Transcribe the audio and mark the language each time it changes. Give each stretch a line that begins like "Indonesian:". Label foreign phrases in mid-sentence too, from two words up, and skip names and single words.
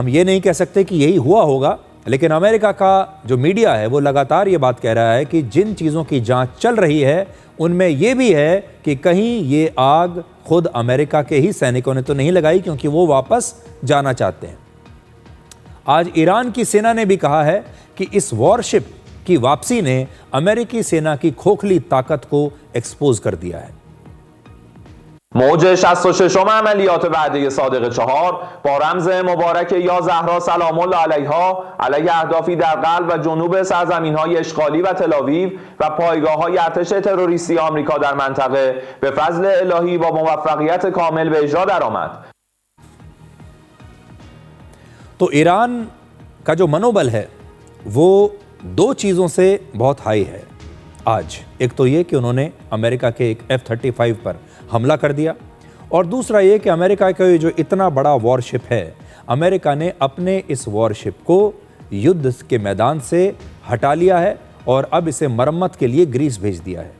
Hindi: हम ये नहीं कह सकते कि यही हुआ होगा, लेकिन अमेरिका का जो मीडिया है वो लगातार ये बात कह रहा है कि जिन चीज़ों की जांच चल रही है उनमें ये भी है कि कहीं ये आग खुद अमेरिका के ही सैनिकों ने तो नहीं लगाई, क्योंकि वो वापस जाना चाहते हैं। आज ईरान की सेना ने भी कहा है कि इस वॉरशिप की वापसी ने अमेरिकी सेना की खोखली ताकत को एक्सपोज कर दिया है।
Persian: موج 66م عملیات وعده صادق 4 با رمز مبارک یا زهرا سلام الله علیها علیه اهدافی در قلب و جنوب سرزمین‌های اشغالی و تل‌آویو و پایگاه‌های ارتش تروریستی آمریکا در منطقه به فضل الهی با موفقیت کامل به اجرا درآمد.
Hindi: तो ईरान का जो मनोबल है वो दो चीज़ों से बहुत हाई है आज। एक तो ये कि उन्होंने अमेरिका के एक F-35 पर हमला कर दिया, और दूसरा ये कि अमेरिका का जो इतना बड़ा वॉरशिप है, अमेरिका ने अपने इस वॉरशिप को युद्ध के मैदान से हटा लिया है और अब इसे मरम्मत के लिए ग्रीस भेज दिया है।